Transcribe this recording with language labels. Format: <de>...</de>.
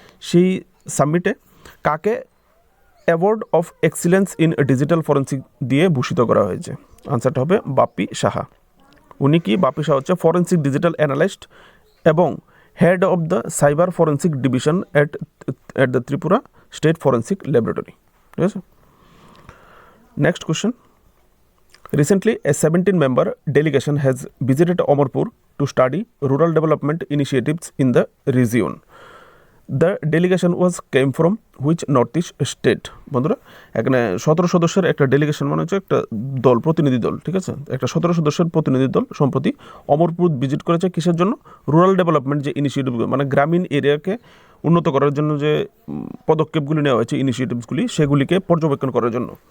<bn>সেই সামিটে কাকে award of excellence in digital forensic দিয়ে ভূষিত করা হয়েছে? আনসারটা হবে বাপ্পি সাহা। উনি কি? বাপ্পি সাহা হচ্ছে</bn> <en>forensic digital analyst</en> <bn>এবং</bn> <en>head of the cyber forensic division at the Tripura state forensic laboratory,</en> <bn>ঠিক আছে।</bn> <en>Next question, recently a 17-member delegation has visited Amarpur to study rural development initiatives in the region. The delegation came from which northeast state?</en> <bn>বন্ধুরা, এখানে 17 সদস্যের একটা delegation মানে হচ্ছে একটা দল, প্রতিনিধি দল, ঠিক আছে। একটা 17 সদস্যের প্রতিনিধি দল সম্প্রতি অমরপুর ভিজিট করেছে। কিসের জন্য? রুরাল ডেভেলপমেন্ট যে ইনিশিয়েটিভগুলো, মানে গ্রামীণ এরিয়াকে উন্নত করার জন্য যে পদক্ষেপগুলি নেওয়া হয়েছে, ইনিশিয়েটিভসগুলি, সেগুলিকে পর্যবেক্ষণ করার জন্য।</bn>